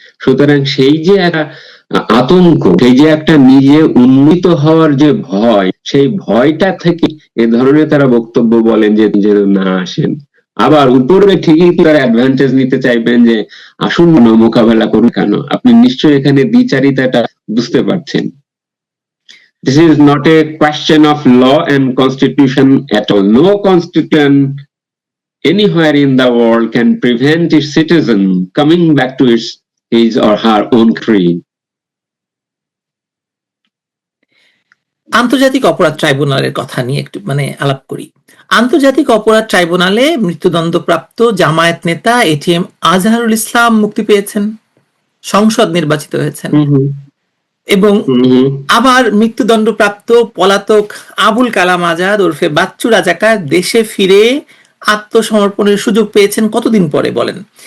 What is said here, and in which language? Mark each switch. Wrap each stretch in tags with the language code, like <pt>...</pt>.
<bn>সুতরাং সেই যে একটা আতঙ্ক, সেই যে একটা নিজে উন্নীত হওয়ার যে ভয়, সেই ভয়টা থেকে এ ধরনের তারা বক্তব্য বলেন যে যেন না আসেন। আবার উপরে ঠিকই তারা অ্যাডভান্টেজ নিতে চাইবেন যে আসুন মোকাবেলা করুন। কেন? আপনি নিশ্চয়ই এখানে দ্বিচারিতাটা বুঝতে পারছেন।</bn> <en>This is not a question of law and constitution at all. No constitution anywhere in the world can prevent its citizen coming back to his or her own creed.</en> <bn>আন্তর্জাতিক অপরাধ ট্রাইব্যুনালের কথা নিয়ে একটু আলাপ করি। আন্তর্জাতিক অপরাধ ট্রাইব্যুনালে মৃত্যুদণ্ডপ্রাপ্ত জামায়াত নেতা এটিএম আজহারুল ইসলাম মুক্তি পেয়েছেন, সংসদ নির্বাচিত হয়েছেন। এবং আবার মৃত্যুদণ্ডপ্রাপ্ত পলাতক আবুল কালাম আজাদ ওরফে বাচ্চু রাজাকার দেশে ফিরে আত্মসমর্পণের সুযোগ পেয়েছেন কতদিন পরে বলেন?</bn>